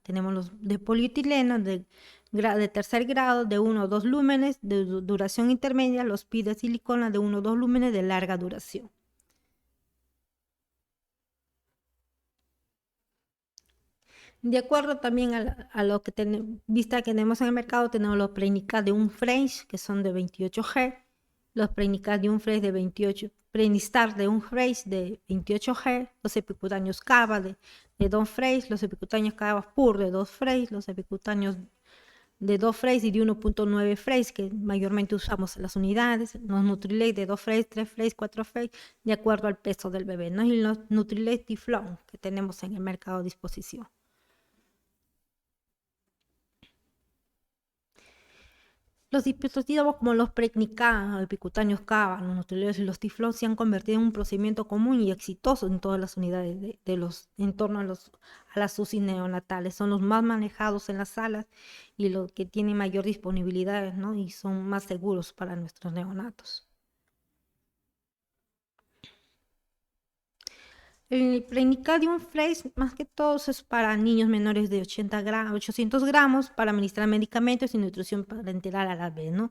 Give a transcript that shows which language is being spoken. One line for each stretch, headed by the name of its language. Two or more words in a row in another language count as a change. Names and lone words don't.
Spanish: Tenemos los de polietileno de tercer grado de 1 o 2 lúmenes de duración intermedia, los PI de silicona de 1 o 2 lúmenes de larga duración. De acuerdo también a lo que vista que tenemos en el mercado, tenemos los Prenica de un French, que son de 28G, los Prenica de un French de 28, Prenistar de un French de 28G, los epicutáneos Cava de 2 French, los epicutáneos Cava Pur de 2 French, los epicutáneos de 2 French y de 1.9 French, que mayormente usamos en las unidades, los Nutrilate de 2 French, 3 French, 4 French, de acuerdo al peso del bebé, ¿no? Y los Nutrilate Tiflón que tenemos en el mercado a disposición. Los dispositivos como los Precnica, epicutáneos Cava, los nutrileos y los Tiflón se han convertido en un procedimiento común y exitoso en todas las unidades en torno a las UCI neonatales. Son los más manejados en las salas y los que tienen mayor disponibilidad, ¿no? Y son más seguros para nuestros neonatos. El Prenicadium Fresh, más que todo, es para niños menores de 800 gramos, para administrar medicamentos y nutrición parenteral a la vez, ¿no?